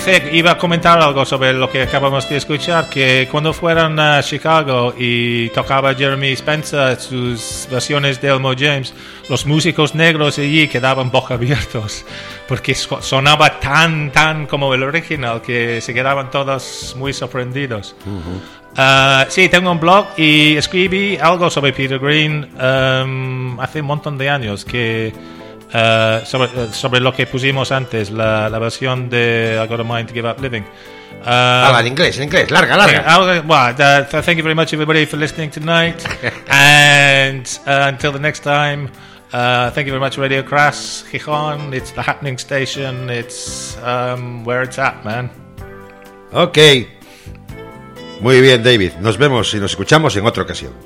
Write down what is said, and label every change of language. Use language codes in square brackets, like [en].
[es] Iba a comentar algo sobre lo que acabamos de escuchar, que cuando fueron a Chicago y tocaba Jeremy Spencer sus versiones de Elmore James, los músicos negros allí quedaban boquiabiertos porque sonaba tan, tan como el original que se quedaban todos muy sorprendidos. Sí, tengo un blog y escribí algo sobre Peter Green hace un montón de años que... Sobre lo que pusimos antes, la versión de I Got a Mind to Give Up Living. En inglés, larga. [en] Thank you very much, everybody, for listening tonight. And until the next time, thank you very much, Radio Crass, Gijón. It's the happening station, it's where it's at, man. Ok. [es] Muy bien, David. Nos vemos y nos escuchamos en otra ocasión.